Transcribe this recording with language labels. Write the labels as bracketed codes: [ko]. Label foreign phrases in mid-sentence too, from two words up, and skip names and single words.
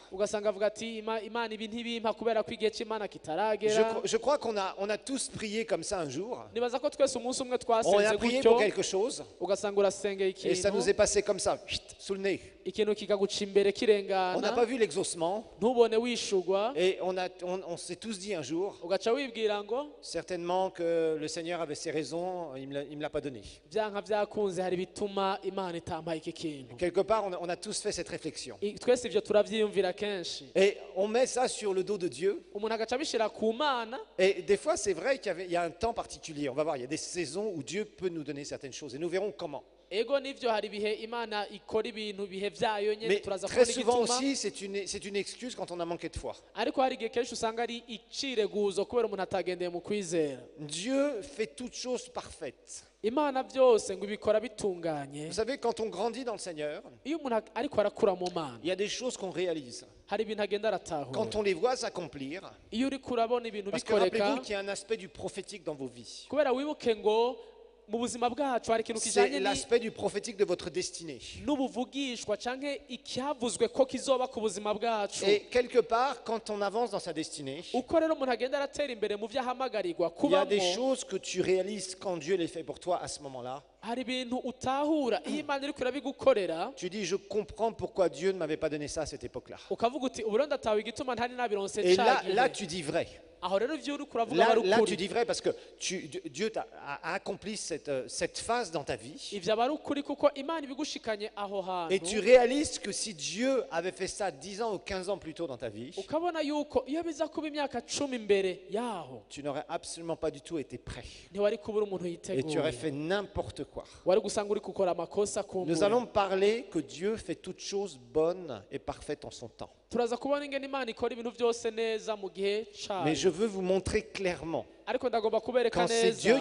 [rn] ugasanga avuga ati Imana ibi ntibimpa kubera ko igihe c'Imana [fr] Je, [rn] kitaragera. [fr] je crois qu'on a tous prié comme ça un jour. [rn] nibaza ko twese umunsi umwe [fr] On a [rn] twasenze [fr] prié [rn] gutyo, [fr] pour quelque chose [rn] ugasanga urasengeye [fr] et ça nous est [rn] ikintu, [fr] passé comme ça, chut, sous le nez. [rn] ikintu kikaguca imbere [fr] On n'a [rn] kirengana, [fr] pas vu l'exaucement [rn] ntubone wishugwa, [fr] et on s'est tous dit un jour, [rn] ugaca wibwira ngo [fr] certainement que le Seigneur avait ses raisons, il ne me l'a pas donné. [rn] vyanka vyakunze hari bituma Imana itampaye iki kintu. [fr] Quelque part, on a tous fait cette réflexion. [rn] twese ivyo turavyiyumvira kenshi, [fr] Et on met ça sur le dos de Dieu. [rn] umuntu agaca abishira ku Mana. [fr] Et des fois, c'est vrai qu'il y a un temps particulier. On va voir, il y a des saisons où Dieu peut nous donner certaines choses. Et nous verrons comment. [rn] ego nivyo hari ibihe Imana ikora ibintu bihe vyayo nyene [fr] Mais [rn] turaza [fr] très [rn] kubona [fr] souvent [rn] igituma, [fr] aussi, c'est une excuse quand on a manqué de foi. [rn] ariko hari igihe kenshi usanga ari icireguzo kubera umuntu atagendeye mu kwizera. [fr] Dieu fait toutes choses parfaites. [rn] Imana byose ngo ibikora bitunganye. [fr] Vous savez, quand on grandit dans le Seigneur, [rn] iyo umuntu ariko arakura mu Mana, [fr] il y a des choses qu'on réalise. [rn] hari ibintu agenda aratahura. [fr] Quand on les voit s'accomplir, [rn] iyo uriko urabona ibintu [fr] parce que [rn] bikoreka, [fr] rappelez-vous qu'il y a un aspect du prophétique dans vos vies. [rn] kubera wibuke ngo mu buzima bwacu hari ikintu [fr] c'est [rn] kijanye [fr] l'aspect du prophétique de votre destinée. [rn] n'ubuvugishwa canke icyavuzwe ko kizoba ku buzima bwacu. [fr] Et quelque part, quand on avance dans sa destinée, [rn] Uko rero umuntu agenda aratera imbere mu vyo ahamagarirwa [fr] il y a des [rn] kubamo, [fr] choses que tu réalises quand Dieu les fait pour toi à ce moment-là. [rn] hari ibintu utahura iyo Imana iriko irabigukorera, [fr] Tu dis, je comprends pourquoi Dieu ne m'avait pas donné ça à cette époque-là. [rn] ukavuga uti ubu rero ndatawe igituma ntari nabironse [fr] Et [rn] ca [fr] là, [rn] gihe. [fr] tu dis vrai. [rn] Aho rero ivyo uriko uravuga aba ari [fr] Là, tu [rn] ukuri. [fr] dis vrai parce que Dieu a accompli cette phase dans ta vie. [rn] Ivyo aba ari ukuri kuko Imana ibigushikanye aho [fr] Et tu [rn] hantu, [fr] réalises que si Dieu avait fait ça 10 ans ou 15 ans plus tôt dans ta vie, [rn] ukabona yuko iyo biza kuba imyaka 10 imbere yaho [fr] tu n'aurais absolument pas du tout été prêt. [rn] ntiwari kubura umuntu [fr] Et tu aurais [rn] yiteguye, [fr] fait n'importe quoi. [rn] wari gusanga uri gukora amakosa [fr] Nous [rn] kumbura. [fr] allons parler que Dieu fait toutes choses bonnes et parfaites en son temps. [rn] Turaza kubona ingene Imana ikora ibintu byose neza mu gihe [fr] Mais [rn] cayo, [fr] je veux vous montrer clairement, [rn] ariko ndagomba kubereka [fr] quand c'est Dieu